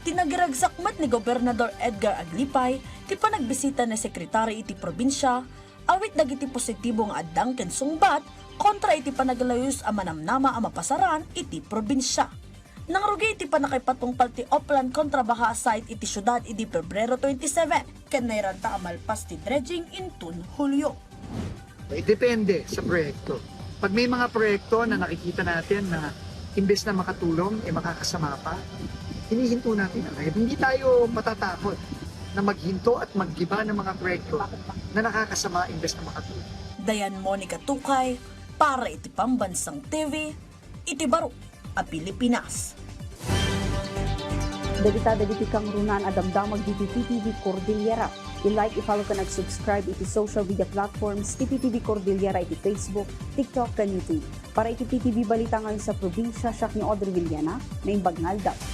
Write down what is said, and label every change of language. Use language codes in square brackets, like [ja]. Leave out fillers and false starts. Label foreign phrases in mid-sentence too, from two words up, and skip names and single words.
[ilo] Tinagiragsakmat ni Gobernador Edgar Aglipay, ti panagbisita ni Sekretary iti probinsya, awit dagiti positibo nga addang ken sungbat kontra iti panaglayus a manamnama a mapasaran iti probinsya. Nangrugi iti panakipatungpal ti Oplan kontra baha site iti syudad iti Pebrero 27, ken nairanta amalpas ti dredging intun Hulyo. [tl] Depende sa proyekto. Pag may mga proyekto na nakikita natin na imbes na makatulong, makakasama pa, hinihinto natin agad. Hindi tayo matatakot na maghinto at maggiba ng mga proyekto na nakakasama imbes na makatulong. [ilo] Dayan Monica Tukay, para iti Pambansang TV, iti Baro, a Pilipinas. Dagiti kang runan adamdamag diti TTV Cordillera. I-like, i-follow ka nag-subscribe iti [en] social media platforms [ilo] ti TTV Cordillera iti Facebook, TikTok, kan YouTube. Para iti TTV [tl] balita ngayon sa probinsya, [ilo] siya ni Audrey Villana, na Imbagnalda.